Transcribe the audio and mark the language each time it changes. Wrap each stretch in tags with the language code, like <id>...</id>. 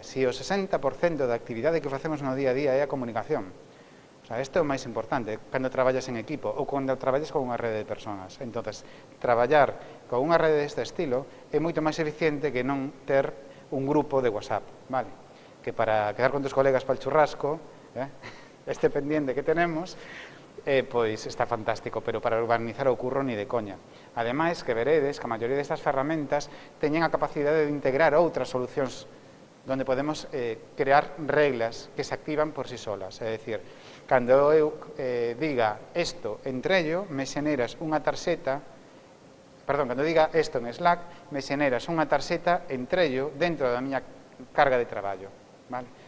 <gl>Si o 60% da actividade que facemos no día a día é a comunicación, o sea, isto é o máis importante, cando traballas en equipo ou cando traballas con unha rede de personas. Entonces, traballar con unha rede deste estilo é moito máis eficiente que non ter un grupo de WhatsApp, vale?</gl> <es>Que para quedar con tus colegas para el churrasco, este pendiente que tenemos,</es> <gl>pois está fantástico,</gl> <es>pero para urbanizar</es> <gl>o curro</gl> <es>ni de coña.</es> <gl>Ademais, que veredes que a maioría destas ferramentas teñen a capacidade de integrar outras solucións onde podemos crear reglas que se activan por sí solas. É dicir, cando eu diga isto entrello, me xeneras unha tarxeta, perdón, cando diga isto en Slack, me xeneras unha tarxeta entrello dentro da miña carga de traballo, vale?</gl>